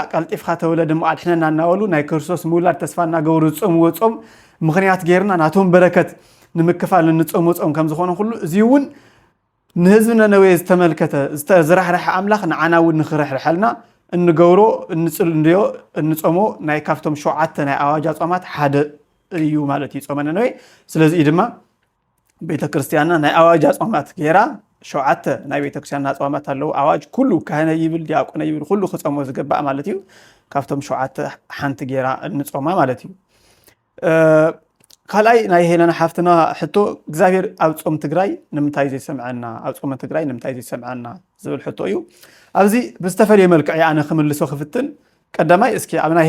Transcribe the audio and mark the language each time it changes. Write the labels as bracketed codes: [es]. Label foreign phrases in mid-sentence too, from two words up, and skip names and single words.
[ti] ቀልጢፍኻ ተወለድ ማድሕነና እናወሉ ናይ ክርስቶስ ሙላድ ተስፋና ገብሩ ጾም ምኽንያት ጌርና ናቶም በረከት ንምክፋል ንጾም ከም ዝኾነ ሁሉ እዚውን ንህዝብና ነነዌ ዝተመልከተ ዝተዝራሕረሐ አምላክ ንዓናውን ንኽረሕርሐልና እንገብሮ እንጽል እንዲዮ እንጾሞ ናይ ካፍቶም ሸውዓተ ናይ አዋጅ ጾማት ሓደ እዩ ማለት እዩ [am] ጾመነ ነው ስለዚህ [ti] ድማ ቤተክርስቲያንና ናይ አዋጅ ጾማት ጌራ ሸውዓተ ናይ ቤተክርስቲያንና ጾማት አለው አዋጅ ኩሉ ካህነ ይብል ዲያቆነ ይብል ሁሉ ክጾሞ ዝገባእ ማለት እዩ ካፍቶም ሸውዓተ ሓንቲ ጌራ እንጾማ ማለት እዩ ካልኣይ ናይ ሄለና ሓፍትና ሕቶ እግዚአብሔር ኣብ ጾም ትግራይ ንምንታይ ዘይሰምዓና ኣብ ጾም ትግራይ ንምንታይ ዘይሰምዓና ዝብል ሕቶ እዩ ኣብዚ ብዝተፈልየ መልክዕ ያነ ክምልሶ ክፍትን ቀዳማይ እስኪ ኣብ ናይ